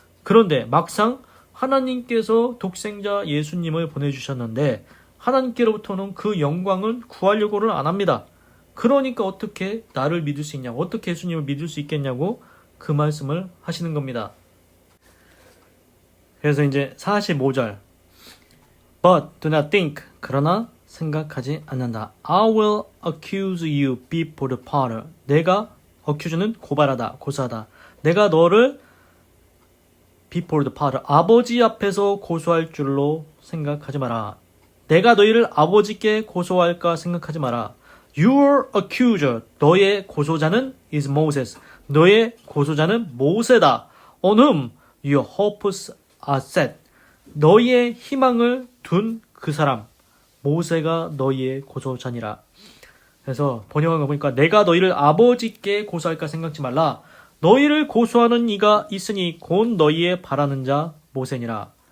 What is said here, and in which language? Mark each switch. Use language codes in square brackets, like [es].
[ko] 그런데 막상 하나님께서 독생자 예수님을 보내주셨는데 하나님께로부터는 그 영광을 구하려고는 안 합니다. 그러니까 어떻게 나를 믿을 수 있냐고, 어떻게 예수님을 믿을 수 있겠냐고 그 말씀을 하시는 겁니다. 그래서 이제 45절 [en] But do not think, [ko] 그러나 생각하지 않는다. [en] I will accuse you before the Father. [ko] 내가 accuse는 고발하다, 고소하다. 내가 너를 [en] before the Father, [ko] 아버지 앞에서 고소할 줄로 생각하지 마라. 내가 너희를 아버지께 고소할까 생각하지 마라. [en] Your accuser, [ko] 너의 고소자는 [en] is Moses. [ko] 너의 고소자는 모세다. [en] On whom your hopes are set. [ko] 너희의 희망을 둔 그 사람, 모세가 너희의 고소자니라. 그래서 번역한 거 보니까 내가 너희를 아버지께 고소할까 생각지 말라. 너희를 고소하는 이가 있으니 곧 너희의 바라는 자 모세니라.